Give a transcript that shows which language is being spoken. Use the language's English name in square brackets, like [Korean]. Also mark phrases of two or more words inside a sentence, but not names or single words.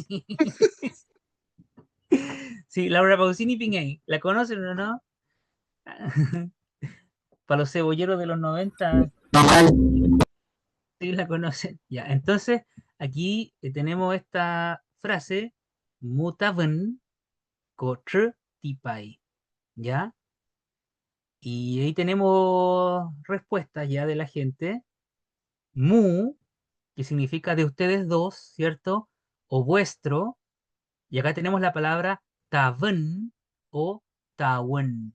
[Spanish] Sí, Laura Pausini Piñey. ¿La conocen o no? Para los cebolleros de los 90, sí la conocen. Ya, entonces aquí tenemos esta frase, [Mapuche] mutaven kotr tipai, [Spanish] ¿ya? Y ahí tenemos respuestas ya de la gente. Mu, que significa de ustedes dos, ¿cierto? O vuestro. Y acá tenemos la palabra taven o tawen.